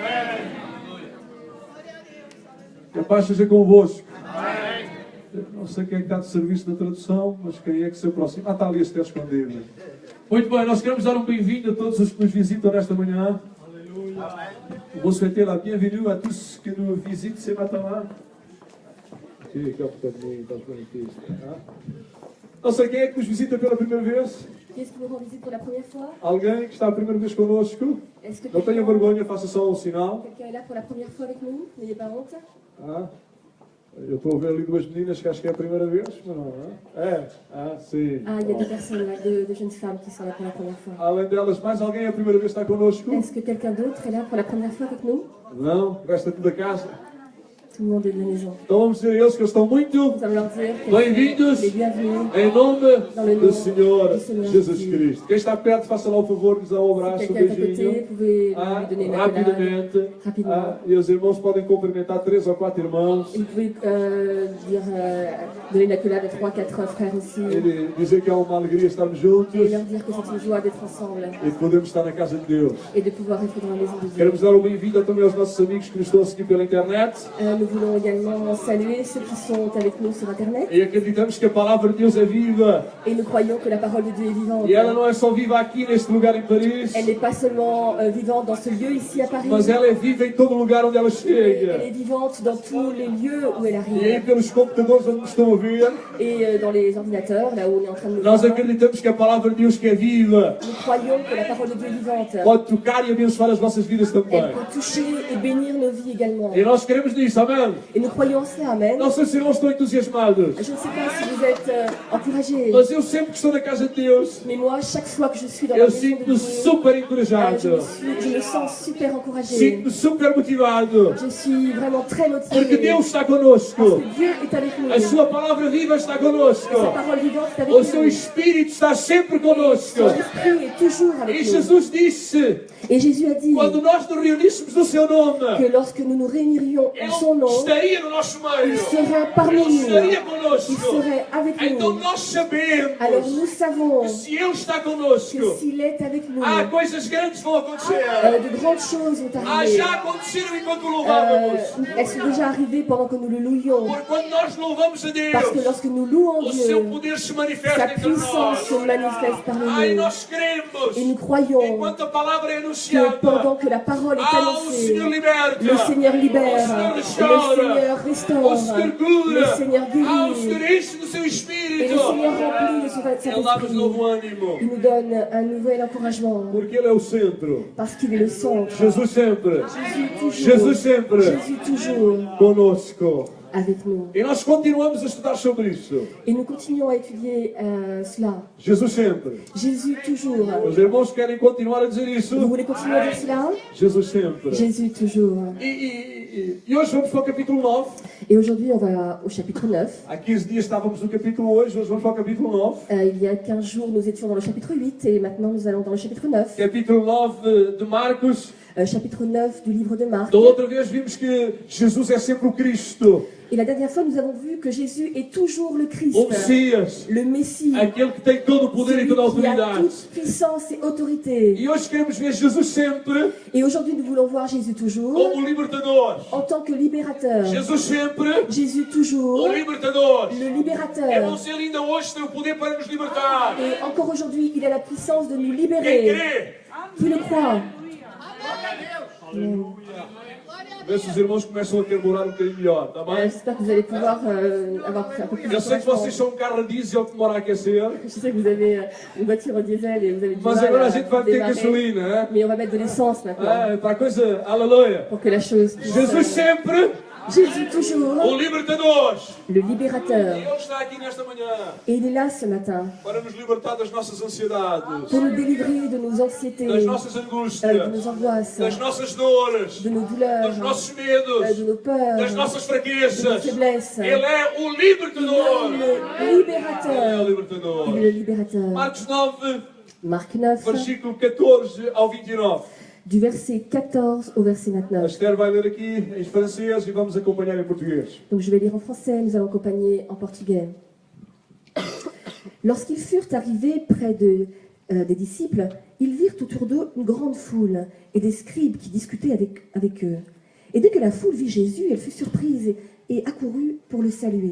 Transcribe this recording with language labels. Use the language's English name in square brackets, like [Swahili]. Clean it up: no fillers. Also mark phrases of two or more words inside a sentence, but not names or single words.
[Portuguese] Que a paz seja convosco. Não sei quem é que está de serviço da tradução, mas quem é que se aproxima? Ah, está ali a estar escondido. Muito bem, nós queremos dar um bem-vindo a todos os que nos visitam nesta manhã. [French] Vou souhaiter la bienvenue à tous que nous visitent ce matin-là. [Portuguese] Não sei quem é que nos visita pela primeira vez. [French] Qu'est-ce qui nous rend visite pour la première fois? [Portuguese] Alguém que está a primeira vez connosco? [French] Est-ce que [Portuguese] Não tenha vergonha, faça só um sinal. [French] quelqu'un est là pour la première fois avec nous? N'ayez pas honte. [Portuguese] Ah, eu estou a ver ali duas meninas que acho que é a primeira vez, mas não é? É? Ah, sim. [French] Ah, il y a deux personnes là, deux jeunes femmes qui sont là pour la première fois. [Portuguese] Além delas, mais alguém é a primeira vez que está connosco? [French] Est-ce que quelqu'un d'autre est là pour la première fois avec nous? [Portuguese] Não? Resta tudo da casa. [French] Tout le monde est de la maison. [Portuguese] Então vamos dizer a eles que eles estão muito [French] Nous allons leur dire [Portuguese] bem-vindos [French] les bienvenus. [Portuguese] em nome do Senhor do Senhor Jesus Jesus. Cristo. Quem está perto, faça lá o favor de nos dar um [French] Si [Portuguese] abraço, um [French] quelqu'un est à côté, [Portuguese] beijinho. [French] vous pouvez lui donner une accolade [Portuguese] Rapidamente. [French] rapidement. [Portuguese] E os irmãos podem cumprimentar 3 ou 4 irmãos. [French] Et vous pouvez donner une accolade à 3-4 frères aussi. [Portuguese] E dizer que é uma alegria estarmos juntos [French] Et leur dire que c'est une joie d'être ensemble [Portuguese] e de podermos estar na casa de Deus. [French] et de pouvoir être dans la maison de Dieu. [Portuguese] Queremos dar o bem-vindo também aos nossos amigos que nos estão a seguir pela internet. [French] Nous voulons également saluer ceux qui sont avec nous sur Internet. [Portuguese] E acreditamos que a palavra de Deus é viva. [French] Et nous croyons que la parole de Dieu est vivante. [Portuguese] E ela não é só viva aqui neste lugar em Paris, [French] Elle n'est pas seulement vivante dans ce lieu ici à Paris, [Portuguese] mas ela é viva em todo lugar onde ela [French] elle [Portuguese] chega. [French] est vivante dans tous les lieux où elle [Portuguese] E aí [French] arrive. [Portuguese] pelos computadores onde nos estão a ver, [French] Et dans les ordinateurs, là où on est en train de nous [Portuguese] nós [French] voir, [Portuguese] acreditamos que a palavra de Deus que é viva [French] nous croyons que la parole de Dieu est vivante. [Portuguese] pode tocar e abençoar as vossas vidas [French] Elle [Portuguese] também. [French] peut toucher et bénir nos vies également. [Portuguese] E nós queremos nisso, amém? [French] Et nous croyons en cela, Amen. [Portuguese] Não sei se irmãos estão entusiasmados, [French] Je ne sais pas si vous êtes encouragés, [Portuguese] mas eu sempre que estou na casa de Deus, [French] mais moi, chaque fois que je suis dans la [Portuguese] eu [French] maison de [Portuguese] sinto-me [French] Dieu, [Portuguese] super encorajado, [French] je me sens super encouragée. [Portuguese] sinto-me super motivado, [French] Je suis vraiment très [Portuguese] porque [French] motivée. [Portuguese] Deus está [French] Parce [Portuguese] conosco, [French] que Dieu est avec nous. [Portuguese] a sua palavra viva está conosco, [French] Sa parole vivante est avec [Portuguese] o [French] nous. [Portuguese] seu Espírito está sempre conosco. [French] Son esprit est toujours [Portuguese] E [French] avec nous. [Portuguese] Jesus disse, [French] Et Jésus a dit [Portuguese] quando nós nos reuníssemos no seu nome, [French] que lorsque nous nous réunirions en son [Portuguese] Ele [French] nom, [Portuguese] estaria no nosso [French] il [Portuguese] meio, [French] serait parmi [Portuguese] Ele [French] nous. [Portuguese] estaria [French] Il [Portuguese] conosco. [French] serait avec [Portuguese] Então [French] nous. [Portuguese] nós sabemos [French] Alors nous savons [Portuguese] que se Ele está [French] que [Portuguese] conosco, [French] s'il est avec nous, [Portuguese] coisas grandes vão acontecer. [French] de grandes choses vont arriver. [Portuguese] Já aconteceram enquanto louvávamos. [French] Elles sont déjà arrivées pendant que nous le louions. [Portuguese] Porque quando nós louvamos a [French] Parce que [Portuguese] Deus, [French] lorsque nous louons [Portuguese] o seu [French] Dieu, [Portuguese] poder se [French] sa [Portuguese] manifesta entre [French] puissance se [Portuguese] nós. [French] manifeste parmi nous. [Portuguese] Nós queremos, [French] Et nous croyons [Portuguese] enquanto a palavra é [French] que [Portuguese] anunciada, [French] pendant que la parole est [Portuguese] o [French] annoncée, [Portuguese] Senhor liberta, [French] le Seigneur libère, [Portuguese] o Senhor [French] le [Portuguese] restaura, [French] Seigneur [Portuguese] o [French] restaure, [Portuguese] Senhor cura, [French] le Seigneur [Portuguese] o Senhor [French] guérit, [Portuguese] enche do seu [French] et le [Portuguese] Espírito. [French] Seigneur remplit de son [Portuguese] Ele dá-nos [French] Saint-Esprit. [Portuguese] novo ânimo, [French] Il nous donne un nouvel encouragement, [Portuguese] porque Ele é o centro. [French] parce qu'il est le centre. [Portuguese] Jesus sempre, [French] Jésus [Portuguese] Jesus sempre [French] Jésus toujours [Portuguese] conosco. [French] avec nous. [Portuguese] E nós continuamos a estudar sobre isso. [French] Et nous continuons à étudier cela. [Portuguese] Jesus sempre. [French] Jésus toujours. [Portuguese] Os irmãos querem continuar a dizer [French] Vous [Portuguese] isso? [French] voulez continuer à dire cela? [Portuguese] Jesus sempre. [French] Jésus toujours. [Portuguese] E hoje vamos para o capítulo 9. [French] Et aujourd'hui, on va au chapitre 9. [Portuguese] Há 15 dias estávamos no capítulo 8, hoje vamos para o capítulo 9. [French] Il y a 15 jours, nous étions dans le chapitre 8 et maintenant nous allons dans le chapitre 9. [Portuguese] Capítulo 9 de Marcos. [French] chapitre 9 du livre de Marc. [Portuguese] Da outra vez vimos que Jesus é sempre o Cristo, [French] Et la dernière fois, nous avons vu que Jésus est toujours le Christ, [Portuguese] o Messias, [French] le Messie, [Portuguese] aquele que tem todo o poder e [French] celui [Portuguese] toda a [French] qui a [Portuguese] autoridade. [French] toute puissance et autorité. [Portuguese] E hoje queremos ver Jesus sempre [French] Et aujourd'hui, nous voulons voir Jésus toujours [Portuguese] como o libertador. [French] en tant que libérateur. [Portuguese] Jesus sempre [French] Jésus toujours, [Portuguese] o libertador. [French] le [Portuguese] É [French] libérateur. [Portuguese] bom se ele ainda hoje tem o poder para nos libertar. [French] Et encore aujourd'hui, il a la puissance de nous [Portuguese] Quem [French] libérer. [Portuguese] crê? [French] Qui le croit? Amen. [Portuguese] Vê se os irmãos começam a carburar um bocadinho melhor, está bem? [French] J'espère que vous allez pouvoir avoir un peu plus de [Portuguese] Eu sei que vocês [French] encouragement. [Portuguese] são um carro a diesel que demora a aquecer, [French] Je sais que vous avez une voiture au diesel et vous avez du [Portuguese] mas [French] mal [Portuguese] agora a [French] à [Portuguese] gente vai ter [French] démarrer. [Portuguese] gasolina, hein? [French] Mais on va mettre de l'essence maintenant [Portuguese] Para a coisa, aleluia. [French] pour que la chose puisse... [Portuguese] Jesus sempre [French] Jésus toujours, [Portuguese] o libertador. [French] le [Portuguese] E [French] libérateur. [Portuguese] Ele está aqui nesta manhã [French] Et il est là ce matin [Portuguese] para nos libertar das nossas ansiedades, [French] pour nous délivrer de nos anxiétés, [Portuguese] das nossas [French] de [Portuguese] angústias, [French] nos angoisses, [Portuguese] das nossas dores, [French] de nos [Portuguese] dos [French] douleurs, [Portuguese] nossos medos, [French] de nos peurs, [Portuguese] das nossas [French] de nos [Portuguese] fraquezas. [French] faiblesses. [Portuguese] Ele é o [French] Il est [Portuguese] libertador. [French] le [Portuguese] Ele é o [French] libérateur. [Portuguese] libertador. [French] Il est le libérateur. [Portuguese] Marcos 9, [French] Marc 9, [Portuguese] versículo 14 ao 29. [French] du verset 14 au verset [Portuguese] A [French] 29. [Portuguese] Esther vai ler aqui em francês e vamos acompanhar em português. [French] Donc je vais lire en français, nous allons accompagner en portugais. Lorsqu'ils furent arrivés près des disciples, ils virent autour d'eux une grande foule et des scribes qui discutaient avec eux. Et dès que la foule vit Jésus, elle fut surprise et accourut pour le saluer.